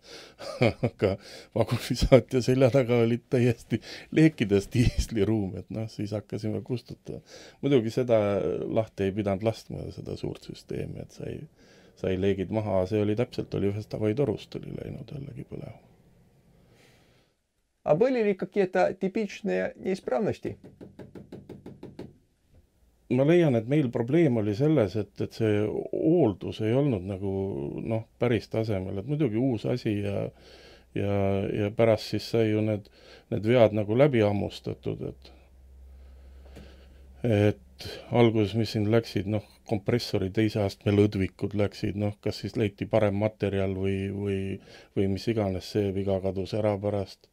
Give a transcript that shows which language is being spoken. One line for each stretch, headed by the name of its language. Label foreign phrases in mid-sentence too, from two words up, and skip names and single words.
Estonian: Aga vagunisaatja selja taga olid täiesti leekidest diisliruum, et siis hakkasime kustutada. Muidugi seda lahti ei pidanud lastma, seda suurt süsteemi, et sai leegid maha. See oli täpselt, oli ühest avaitorust oli läinud jällegi põlema.
Russian: А были ли какие-то типичные неисправности?
Estonian: Ma leian, et meil probleem oli selles, et see hooldus ei olnud nagu päris tasemel, et muidugi uus asi ja pärast siis sai ju need vead nagu läbi ammustatud, et alguses, mis siin läksid, kompressori teise astme lõdvikud läksid, kas siis leiti parem materjal või mis iganes, see viga kadus ära pärast.